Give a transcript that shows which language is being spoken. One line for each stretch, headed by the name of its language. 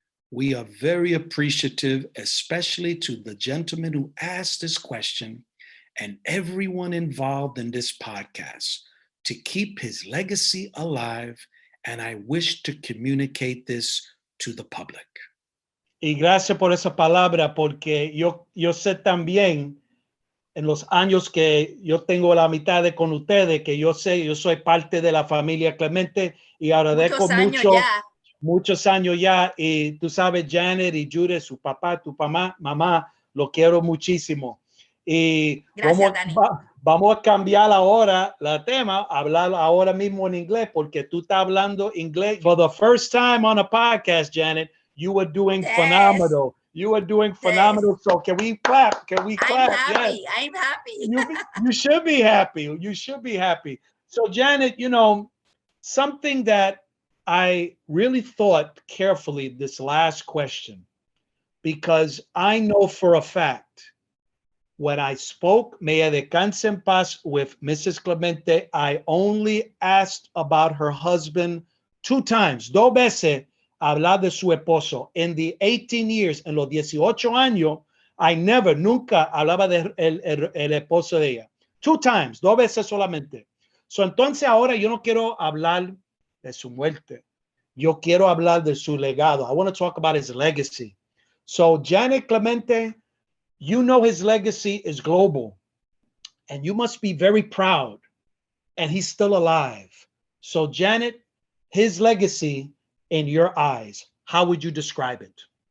English: We are very appreciative, especially to the gentleman who asked this question and everyone involved in this podcast, to keep his legacy alive, and I wish to communicate this to the public.
Spanish: Y gracias por esa palabra, porque yo sé también en los años que yo tengo la mitad de con ustedes, que yo sé, yo soy parte de la familia Clemente y agradezco muchos años ya, y tú sabes, Janet y Judith, su papá, tu mamá, lo quiero muchísimo. Y gracias, vamos a cambiar ahora el tema, hablar ahora mismo en inglés, porque tú estás hablando inglés.
English: For the first time on a podcast, Janet, you were doing phenomenal. You were doing phenomenal. Yes. So can we clap? Can we clap? I'm happy. Yes. I'm happy. You should be happy. You should be happy. So Janet, you know, something that I really thought carefully this last question, because I know for a fact when I spoke, may
Spanish: ella descanse en paz,
English: with Mrs. Clemente, I only asked about her husband 2 times,
Spanish: 2 veces, hablar de su esposo.
English: In the 18 years,
Spanish: en los 18 años,
English: I never,
Spanish: nunca hablaba de el esposo de ella.
English: 2 times,
Spanish: 2 veces solamente. So, entonces ahora yo no quiero hablar de su muerte. Yo quiero hablar de su legado.
English: I want to talk about his legacy. So, Jannette Clemente, you know his legacy is global, and you must be very proud, and he's still alive. So, Jannette, his legacy in your eyes, how would you describe it?